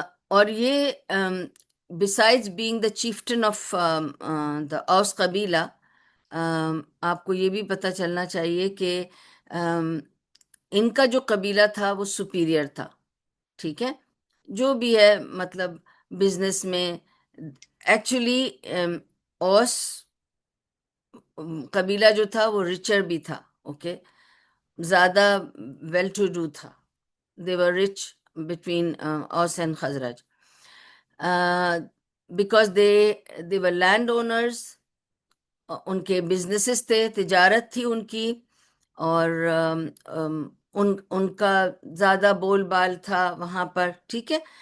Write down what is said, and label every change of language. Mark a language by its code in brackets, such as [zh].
[ur] اور یہ [en] besides being the chieftain of the Aus [ur] قبیلہ، آپ کو یہ بھی پتہ چلنا چاہیے کہ ان کا جو قبیلہ تھا وہ سپیریئر تھا، ٹھیک ہے. جو بھی ہے مطلب بزنس میں ایکچولی اوس قبیلہ جو تھا وہ ریچر بھی تھا، اوکے، زیادہ ویل ٹو ڈو تھا. [en] they were rich between Aus and Khazraj because they were land owners. [ur] ان کے بزنسز تھے، تجارت تھی ان کی، اور ان کا زیادہ بول بال تھا وہاں پر، ٹھیک ہے.